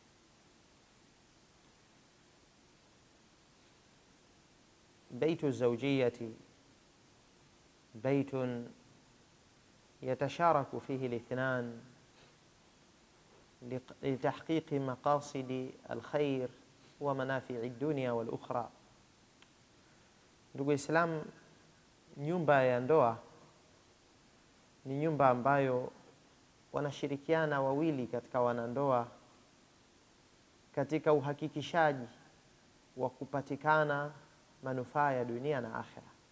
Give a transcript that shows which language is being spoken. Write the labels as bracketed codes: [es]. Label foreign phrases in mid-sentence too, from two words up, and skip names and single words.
[ar] بيت الزوجية بيت يتشارك فيه الاثنان لتحقيق مقاصد الخير ومنافع الدنيا والأخرى. [sw] Ndugu Islam, nyumba ya ndoa ni nyumba ambayo wanashirikiana wawili katika wanandoa katika uhakikishaji wa kupatikana manufaa ya dunia na akhera.